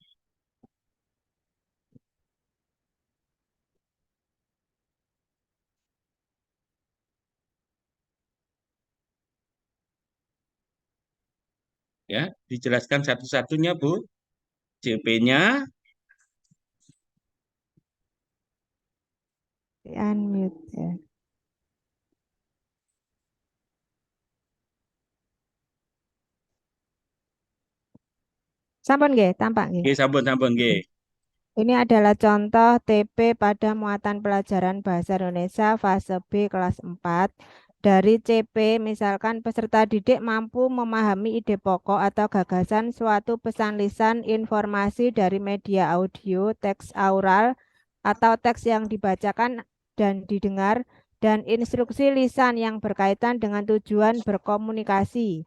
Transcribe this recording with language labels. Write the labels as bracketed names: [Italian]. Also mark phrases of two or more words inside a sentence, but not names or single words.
[Indonesian] Ya, dijelaskan satu-satunya, Bu. CP-nya Unmute ya. [Javanese] Sampun nggih, tampak nggih. Nggih, sampun nggih. [Indonesian] Ini adalah contoh TP pada muatan pelajaran Bahasa Indonesia fase B kelas 4. Dari CP, misalkan peserta didik mampu memahami ide pokok atau gagasan suatu pesan lisan informasi dari media audio, teks aural, atau teks yang dibacakan dan didengar, dan instruksi lisan yang berkaitan dengan tujuan berkomunikasi.